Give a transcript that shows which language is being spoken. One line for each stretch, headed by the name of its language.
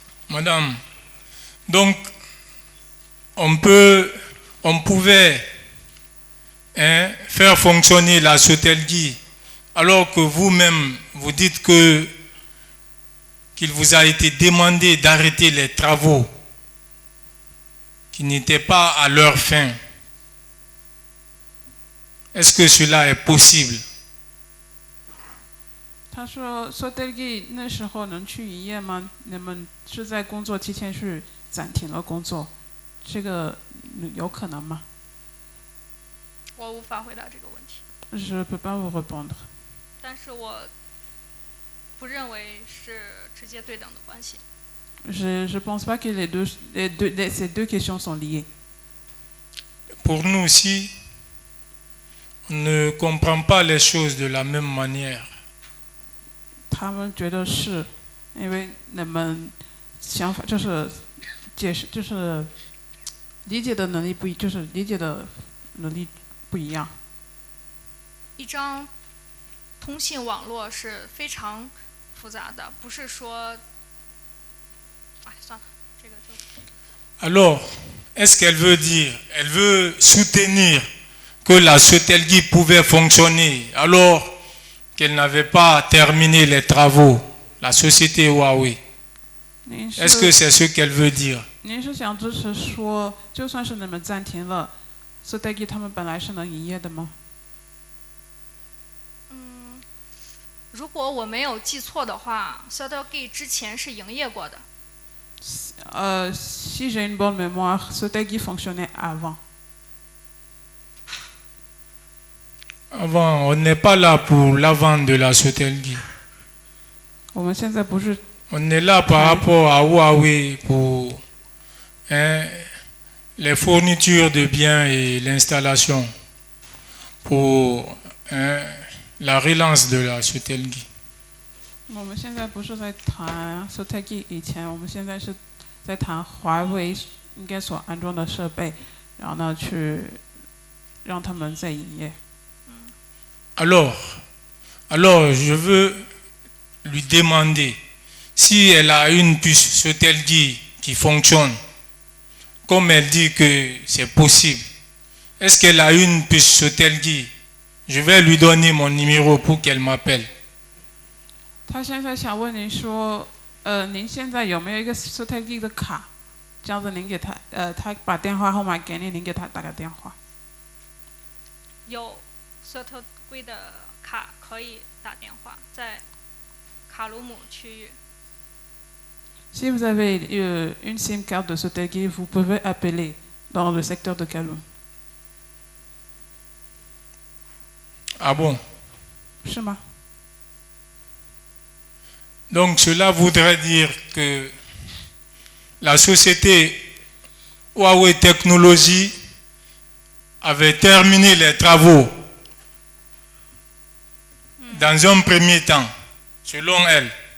French: Madame, donc on pouvait faire fonctionner la Sotelgui alors que vous-même vous dites qu'il vous a été demandé d'arrêter les travaux qui n'étaient pas à leur fin. Est-ce que cela est possible?
Chinese: 他说 Sotelgi 那时候能去营业吗？你们是在工作期间是暂停了工作，这个有可能吗？我无法回答这个问题，
French: Je peux pas vous répondre.
Chinese: 但是我不认为是直接对等的关系。
French: Je pense pas que ces deux questions sont liées. Pour nous aussi, on ne comprend pas les choses de la même manière.
Chinese: 他们觉得是，因为你们想法就是解释就是理解的能力不一，就是理解的能力不一样。一张通信网络是非常复杂的，不是说，哎，算了，这个就。
French: Alors, est-ce qu'elle veut dire, elle veut soutenir que la Sotelgui pouvait fonctionner alors qu'elle n'avait pas terminé les travaux, la société Huawei? Est-ce que c'est ce qu'elle veut dire?
Chinese: 您是想支持说，就算是你们暂停了 Sotelgi 他们本来是能营业的吗？如果我没有记错的话 ，Sotelgi 之前是营业过的。
French: Si j'ai une bonne mémoire, Sotelgi fonctionnait avant. Avant, on n'est pas là pour la vente de la Sotelgui.
Chinese: 我们现在不是
French: On est là par rapport à Huawei pour les fournitures de biens et l'installation pour la relance de la Sotelgui.
Chinese: 我们现在不是在谈 Sotelgi 以前，我们现在是在谈华为应该所安装的设备，然后呢去让他们再营业。
French: Alors, je veux lui demander si elle a une puce Sotelgui qui fonctionne, comme elle dit que c'est possible. Est-ce qu'elle a une puce Sotelgui? Je vais lui donner mon numéro pour qu'elle m'appelle.
Chinese: 他现在想问您说，您现在有没有一个 Sotelgi 的卡？这样子您给他，他把电话号码给你，您给他打个电话。有 Sotelgi 的卡可以打电话，在卡鲁姆区域。
French: Si vous avez une SIM carte de Sotelgi, vous pouvez appeler dans le secteur de Kaloum. Ah bon?
Chinese: 是吗？
French: Donc cela voudrait dire que la société Huawei Technologies avait terminé les travaux dans un premier temps, selon elle.